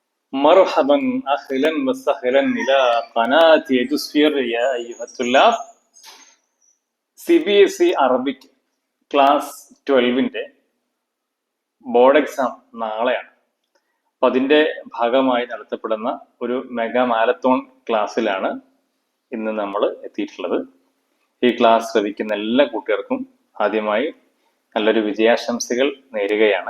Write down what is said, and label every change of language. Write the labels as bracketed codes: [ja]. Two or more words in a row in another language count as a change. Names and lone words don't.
[ar] مرحبا أهلا وسهلا إلى قناة إيدوسفير يا أيها الطلاب. [ml] CBSE [en] Arabic class [ml] 12-ന്റെ [en] board exam [ml] നാളെയാണ്. അപ്പം അതിൻ്റെ ഭാഗമായി നടത്തപ്പെടുന്ന ഒരു [en] mega marathon [ml] ക്ലാസ്സിലാണ് ഇന്ന് നമ്മൾ എത്തിയിട്ടുള്ളത്. ഈ ക്ലാസ് ശ്രവിക്കുന്ന എല്ലാ കുട്ടികൾക്കും ആദ്യമായി നല്ലൊരു വിജയാശംസകൾ നേരുകയാണ്.